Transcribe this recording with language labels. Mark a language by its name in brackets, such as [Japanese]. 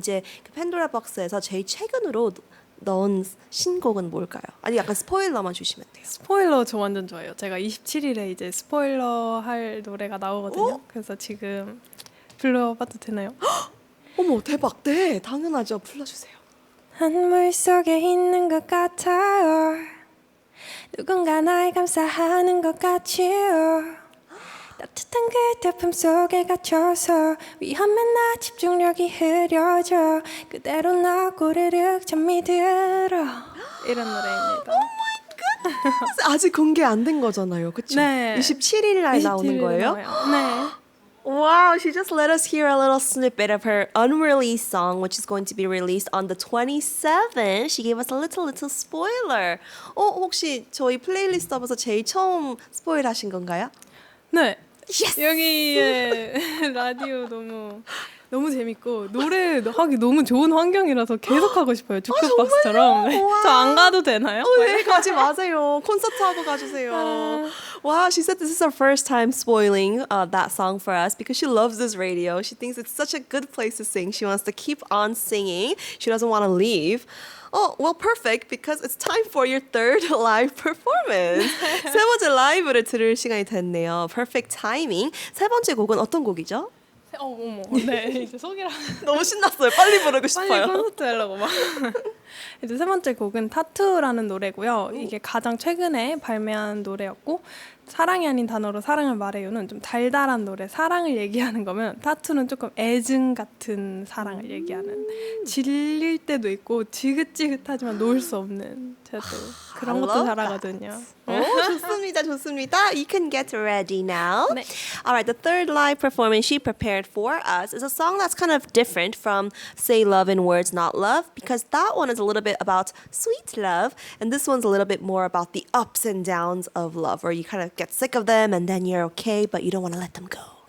[Korean] 이제 그 팬도라 박스에서 제일 최근으로 넣은 신곡은 뭘까요? 아니 약간 스포일러만 주시면 돼요. 스포일러 저 완전 좋아해요. 제가 27일에 이제 스포일러 할 노래가 나오거든요. 그래서 지금 불러봐도 되나요? 어머 대박. 네 당연하죠. 불러주세요. 한물 속에 있는 것 같아요. 누군가 날 감싸하는 것 같지요. 따뜻한 그대 품속에 갇혀서 위험한 나 집중력이 흐려져 그대로 나 꼬르륵 잠이 들어 이런 노래입니다. 아직 공개 안 된 거잖아요. 그쵸? 네. 27일 날 나오는 거예요? 네. [English] Wow, she just let us hear a little snippet of her unreleased song, which is going to be released on the 27th. She gave us a little spoiler. [Korean] 혹시 저희 플레이리스트 업에서 제일 처음 스포일 하신 건가요? 네. [English] Yes! [Korean] 여기에 라디오 너무 너무 재밌고 노래 하기 너무 좋은 환경이라서 계속 하고 싶어요. 주크박스처럼. 저 안 가도 되나요? 네, 가지 마세요. 콘서트 하고 가주세요. [English] Wow, she said this is her first time spoiling that song for us because she loves this radio. She thinks it's such a good place to sing. She wants to keep on singing. She doesn't want to leave. Oh, well, perfect, because it's time for your third live performance. [Korean] 세 번째 라이브를 들을 시간이 됐네요. [English] Perfect timing. [Korean] 세 번째 곡은 어떤 곡이죠? 어머, 네, 이제 소개를 너무 신났어요. 빨리 부르고 빨리 싶어요. 콘서트 하려고 막. 이제 세 번째 곡은 타투라는 노래고요. 이게 가장 최근에 발매한 노래였고 사랑이 아닌 단어로 사랑을 말해요는 좀 달달한 노래, 사랑을 얘기하는 거면 타투는 조금 애증 같은 사랑을 얘기하는 질릴 때도 있고 지긋지긋하지만 놓을 수 없는 제가 또 그런 것도 잘하거든요. 좋습니다, 좋습니다. [English] You can get ready now. [Korean] 네. [English] All right, the third live performance she prepared for us is a song that's kind of different from Say Love in Words Not Love, because that one is a little bit about sweet love, and this one's a little bit more about the ups and downs of love, where you kind of get sick of them and then you're okay, but you don't want to let them go.